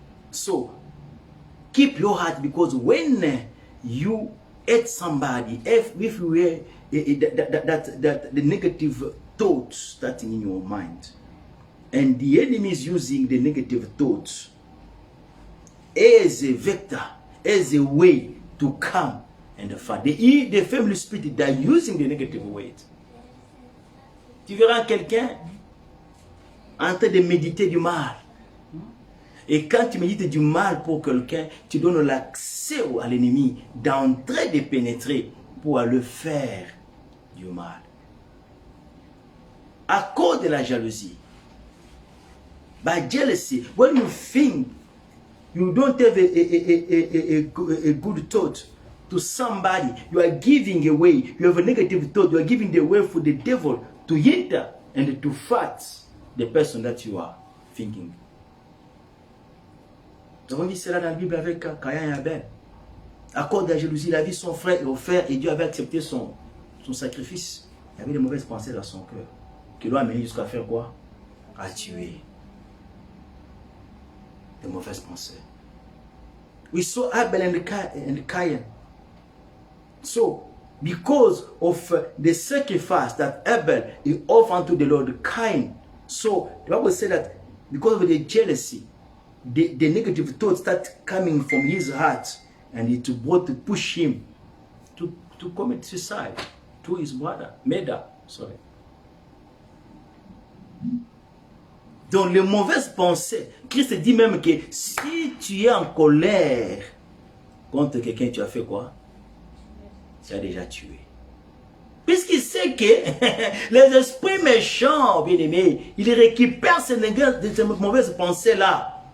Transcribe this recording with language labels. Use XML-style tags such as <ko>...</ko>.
<en>So, keep your heart, because when you hate somebody, if you were that the negative thoughts starting in your mind, and the enemy is using the negative thoughts as a vector, as a way to come and fight. The family spirit, they are using the negative weight.</en> <fr>Tu verras quelqu'un en train de méditer du mal. Et quand tu médites du mal pour quelqu'un, tu donnes l'accès à l'ennemi d'entrer, de pénétrer pour le faire du mal. À cause de la jalousie.</fr> <en>By jealousy, when you think you don't have a good thought to somebody, you are giving away, you have a negative thought, you are giving the way for the devil to enter and to fight the person that you are thinking.</en> <fr>Nous avons vu cela dans la Bible avec Caïn et Abel. À cause de la jalousie, il a vu son frère offert et Dieu avait accepté son sacrifice. Il y avait des mauvaises pensées dans son cœur qui l'ont amené jusqu'à faire quoi? À tuer. Des mauvaises pensées.</fr> <en>We saw Abel and Cain. So, because of the sacrifice that Abel he offered unto the Lord, Cain. So, the Bible said that because of the jealousy, the negative thoughts start coming from his heart, and it brought to push him to commit suicide to his brother, Meda. Sorry.</en> <fr>Donc les mauvaises pensées, Christ dit même que si tu es en colère contre quelqu'un, tu as fait quoi? Tu as déjà tué. Puisqu'il sait que les esprits méchants, bien aimés, ils récupèrent ces mauvaises pensées-là.</fr>